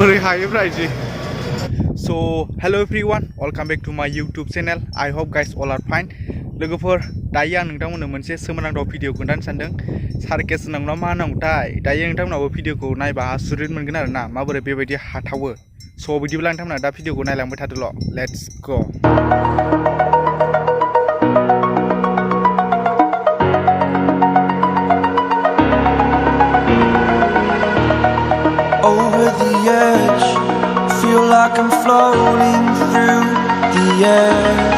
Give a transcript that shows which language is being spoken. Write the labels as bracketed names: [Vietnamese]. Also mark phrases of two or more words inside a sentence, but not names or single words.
[English] So hello everyone, welcome back to my YouTube channel. I hope guys all are fine. [Bodo] लोगोफोर दायो आं नोंथांमोननो मोनसे सोमोनांथाव भिडिअ खोन्थानो सानदों। सार्केस होननांगौ मा होनांगौथाय दायो नोंथांमोनाबो भिडिअखौ नायबा आसुरित मोनगोन आरो ना माबोरै बेबायदि हाथावो। स' बिदिब्ला नोंथांमोना दा भिडिअखौ नायलांबाय थादोल'। [English] let's go. Over the edge, feel like I'm floating through the air.